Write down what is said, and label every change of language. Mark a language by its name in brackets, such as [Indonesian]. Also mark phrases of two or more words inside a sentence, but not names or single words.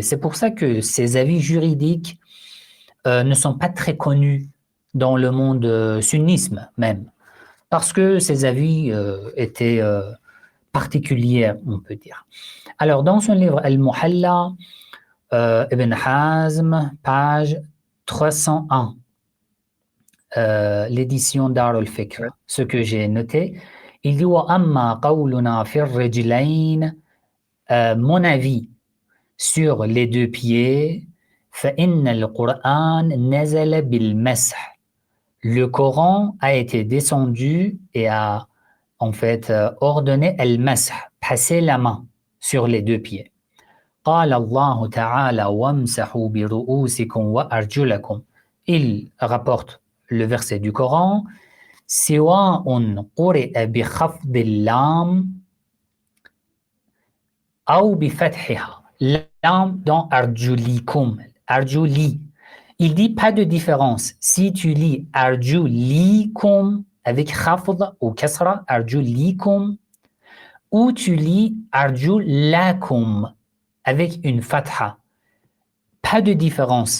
[French] C'est pour ça que ses avis juridiques ne sont pas très connus dans le monde sunnisme même, parce que ses avis étaient particuliers, on peut dire. Alors, dans son livre Al-Muhalla, Ibn Hazm, page 301, l'édition Dar al-Fikr, Ouais. ce que j'ai noté, il dit [Arabic] وأما قولنا في الرجلين, [French] mon avis sur les deux pieds, [Arabic] فإن القرآن نزل بالمسح. [French] Le Coran a été descendu et a en fait ordonné al-mash, passer la main sur les deux pieds. [Arabic] قال الله تعالى وامسحوا برؤوسكم وأرجلكم. [French] Il rapporte le verset du Coran [Arabic] سواء قرئ بخفض اللام أو بفتحها. [French] Lam dans arjulikum, arjuli. Il dit pas de différence. Si tu lis arjulikum avec khafd ou kasra, arjulikum, ou tu lis arjulakum avec une fatha, pas de différence.